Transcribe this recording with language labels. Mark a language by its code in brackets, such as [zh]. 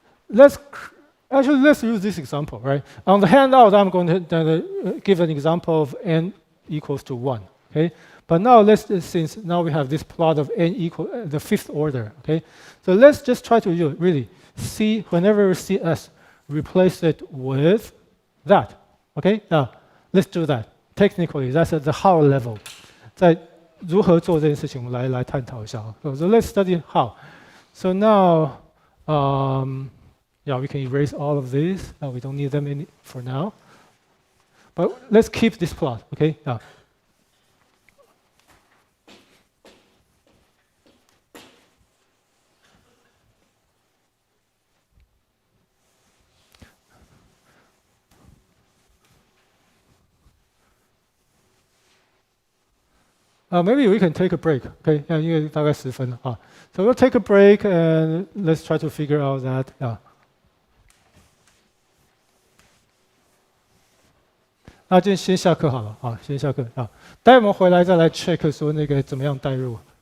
[en] Let's use this example, right? On the handout, I'm going to give an example of n equals to 1, okay? But now since now we have this plot of n equal the fifth order, okay? So let's just try to really see whenever we see s, replace it with that, okay? Now let's do that. Technically, that's at the how level. [zh] 在如何做这件事情，我们来探讨一下。 [en] So let's study how. So now, yeah, we can erase all of these. We don't need them for now. But let's keep this plot, okay? Yeah. Maybe we can take a break, okay? [zh] 因为大概10分啊。 [en] So we'll take a break and let's try to figure out that. Yeah. [zh] 那就先下课好了啊，先下课啊。待会我们回来再来 check 说那个怎么样代入。